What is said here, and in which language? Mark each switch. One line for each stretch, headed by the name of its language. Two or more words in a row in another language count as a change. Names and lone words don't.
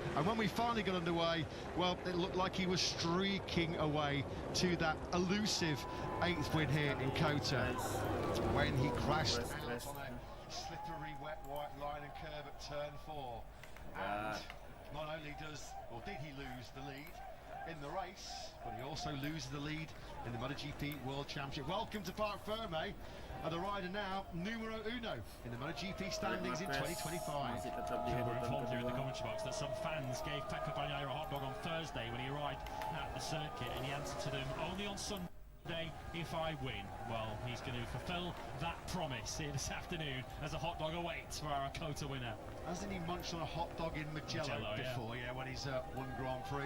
English: And when we finally got underway, well, it looked like he was streaking away to that elusive 8th win here in Kota when he crashed out on a slippery, wet, white line and curve at turn 4. And not only did he lose the lead in the race, but he also loses the lead in the MotoGP World Championship. Welcome to Parc Ferme, and the rider now
Italian: numero uno
English: in the MotoGP standings in 2025.
Indonesian: Masih tetap di
English: We're
Indonesian: urutan
English: informed here in the
Indonesian: kedua.
English: commentary box that some fans gave Pecco Bagnaia a hot dog on Thursday when he arrived at the circuit, and he answered to them, only on Sunday if I win. Well, he's going to fulfill that promise here this afternoon as a hot dog awaits for our Kota winner. Hasn't he munched on a hot dog in Mugello before? Yeah, when he's won Grand Prix.